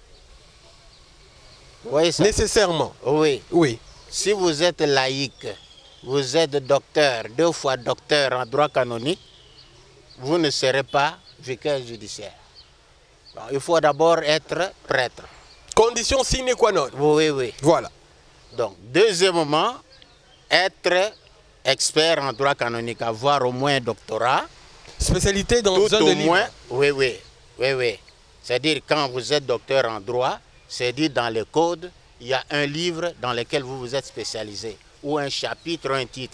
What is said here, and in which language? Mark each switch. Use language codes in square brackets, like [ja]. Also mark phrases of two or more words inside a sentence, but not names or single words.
[fr] Vous voyez ça? Nécessairement. Oui. Oui. Si vous êtes laïque, vous êtes docteur, 2 fois docteur en droit canonique, vous ne serez pas vicaire judiciaire. Bon, il faut d'abord être prêtre. [la] Condition sine qua non. [fr] Oui, oui. Voilà. Donc, deuxièmement, être expert en droit canonique, avoir au moins un doctorat. Spécialité dans tout un au de moins, oui. C'est-à-dire, quand vous êtes docteur en droit, c'est dit dans le code, il y a un livre dans lequel vous vous êtes spécialisé, ou un chapitre, ou un titre.